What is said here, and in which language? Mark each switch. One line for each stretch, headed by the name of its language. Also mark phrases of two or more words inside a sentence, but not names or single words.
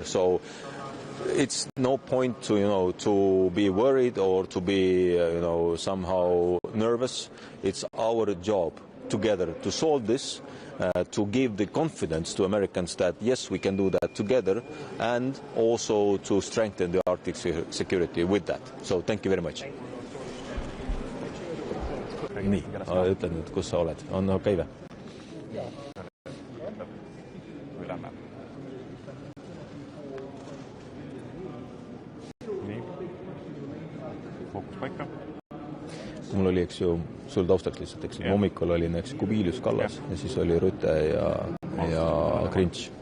English: So it's no point to be worried or to be somehow nervous. It's our job together to solve this, to give the confidence to Americans that yes, we can do that together, and also to strengthen the Arctic security with that. So thank you very much.
Estonian: Nii, ütlen nüüd, kus sa oled. On okei või? Mul oli, sul taustaks lihtsalt, hommikul oli Kubilius Kallas ja siis oli Rüte ja Grinch.